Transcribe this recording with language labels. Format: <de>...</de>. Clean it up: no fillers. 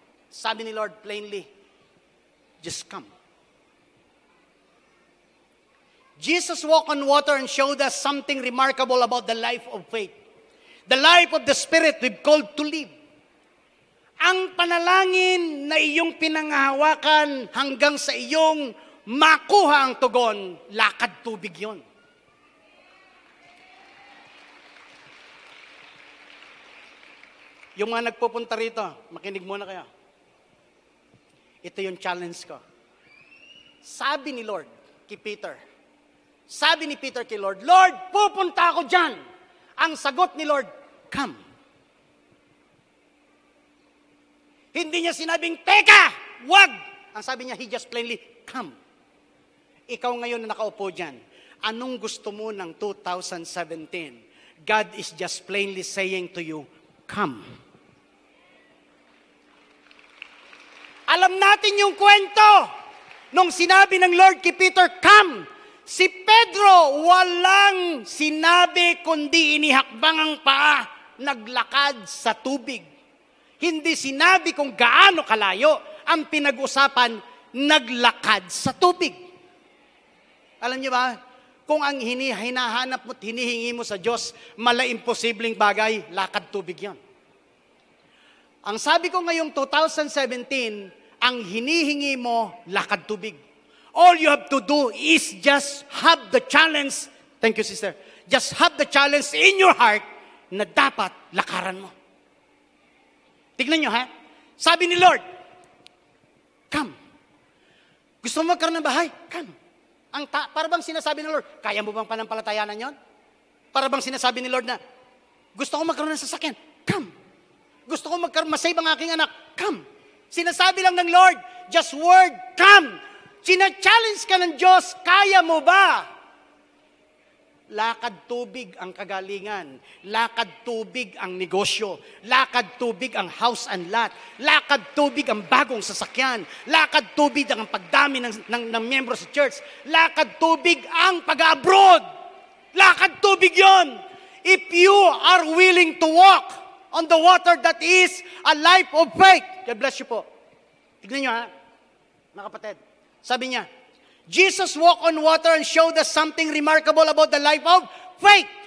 <tl>Sabi ni</tl> <en>Lord plainly, just come. Jesus walked on water and showed us something remarkable about the life of faith. The life of the Spirit we've called to live.</en> <tl>Ang panalangin na iyong pinanghahawakan hanggang sa iyong makuha ang tugon, lakad tubig yon. Yung mga nagpupunta rito, makinig muna kayo. Ito yung challenge ko. Sabi ni Lord kay Peter, sabi ni Peter kay Lord, Lord, pupunta ako dyan. Ang sagot ni Lord, come. Hindi niya sinabing, teka, wag. Ang sabi niya,</tl> <en>he just plainly, come.</en> <tl>Ikaw ngayon na nakaupo dyan, anong gusto mo ng 2017?</tl> <en>God is just plainly saying to you, come.</en> <tl>Alam natin yung kwento. Nung sinabi ng Lord kay Peter, come. Si Pedro, walang sinabi kundi inihakbang ang paa, naglakad sa tubig. Hindi sinabi kung gaano kalayo. Ang pinag-usapan, naglakad sa tubig. Alam niyo ba, kung ang hinahanap mo at hinihingi mo sa Diyos, imposibleng bagay, lakad tubig yon. Ang sabi ko ngayong 2017, ang hinihingi mo, lakad tubig.</tl> <en>All you have to do is just have the challenge, thank you sister, just have the challenge in your heart</en> <tl>na dapat lakaran mo. Tignan nyo ha, sabi ni Lord, come. Gusto mo magkaroon ng bahay? Come. Para bang sinasabi ng Lord, kaya mo bang panampalatayanan yon? Para bang sinasabi ni Lord na, gusto ko magkaroon ng sasakyan? Come. Gusto ko masave ang aking anak? Come. Sinasabi lang ng Lord,</tl> <en>just word, come.</en> <tl>Sina-challenge ka ng Diyos, kaya mo ba? Lakad tubig ang kagalingan. Lakad tubig ang negosyo. Lakad tubig ang</tl> <en>house and lot.</en> <tl>Lakad tubig ang bagong sasakyan. Lakad tubig ang pagdami ng miyembro sa church. Lakad tubig ang pag-abroad. Lakad tubig yon.</tl> <en>If you are willing to walk on the water that is a life of faith. God bless you po.</en> <tl>Tignan nyo ha, mga kapatid. Sabi niya,</tl> <en>Jesus walked on water and showed us something remarkable about the life of faith.</en>